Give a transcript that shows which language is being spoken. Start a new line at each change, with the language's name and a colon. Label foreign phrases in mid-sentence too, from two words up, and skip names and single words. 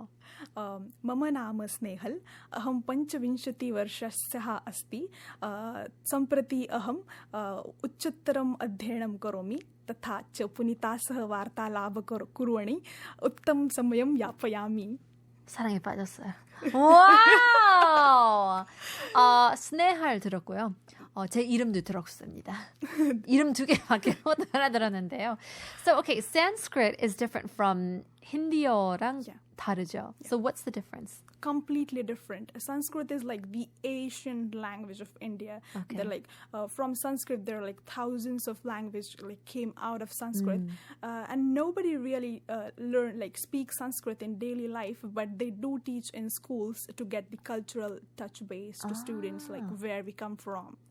Sanskrit: मम नाम स्नेहल अहं 25 वर्षस्य अस्ति सम्प्रति अहं उच्चतरम् अध्ययनं करोमि तथा च पुनिता सह वार्तालाप कुर्वणि उत्तम समयं यापयामि.
Korean: 사랑에 빠졌어요. 와우! 스네할 들었고요. 제 이름도 들었습니다. 이름 2개밖에 못 알아들었는데요.
English: So, okay, Sanskrit is different from Hindi
Korean: 어랑 다르죠.
English: So, what's the difference? Completely different. Sanskrit is like the ancient language of India. Okay. They're like from Sanskrit there are like thousands of language like came out of Sanskrit, and nobody really speak Sanskrit in daily life, but they do teach in schools to get the cultural touch base to students like where we come from.